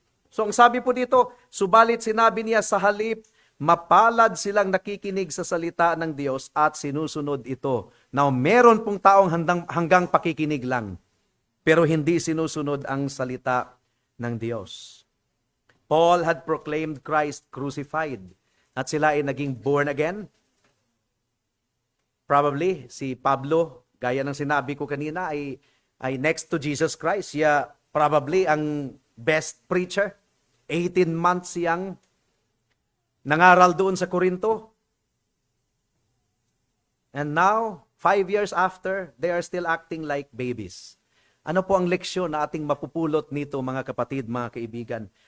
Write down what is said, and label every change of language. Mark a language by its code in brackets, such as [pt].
[tl] So ang sabi po dito, subalit sinabi niya sa halip, mapalad silang nakikinig sa salita ng Diyos at sinusunod ito. Now, meron pong taong hanggang pakikinig lang, pero hindi sinusunod ang salita ng Diyos. [en] Paul had proclaimed Christ crucified [tl] at sila ay naging [en] born again. [tl] Probably, si Pablo, gaya ng sinabi ko kanina, ay next to Jesus Christ. Siya probably ang best preacher. 18 months siyang nangaral doon sa Corinto. [en] And now, 5 years after, they are still acting like babies. [tl] Ano po ang leksyon na ating mapupulot nito, mga kapatid, mga kaibigan?